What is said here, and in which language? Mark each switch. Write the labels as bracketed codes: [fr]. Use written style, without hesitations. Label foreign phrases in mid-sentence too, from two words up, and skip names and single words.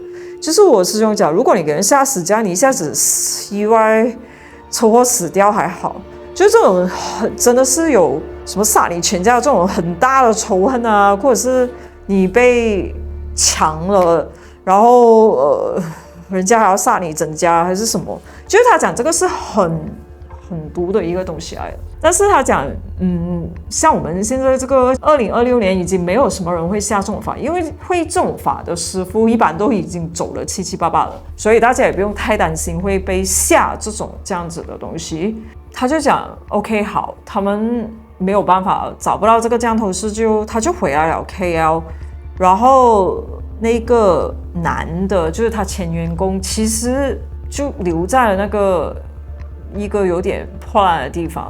[zh] 就是我師兄講，如果你給人下死這樣，你一下子意外車禍死掉還好，就是這種真的是有什麼殺你全家這種很大的仇恨啊，或者是你被搶了，然後人家還要殺你整家還是什麼，就是他講這個是很毒的一個東西來的。但是他講像我們現在這個2026年已經沒有什麼人會下這種法，因為會這種法的師傅一般都已經走了七七八八了，所以大家也不用太擔心會被下這樣子的東西。他就講 OK 好，他們沒有辦法找不到這個降頭師，他就回來了 KL， 然後那個男的就是他前員工，其實就留在了那個一個有點破爛的地方。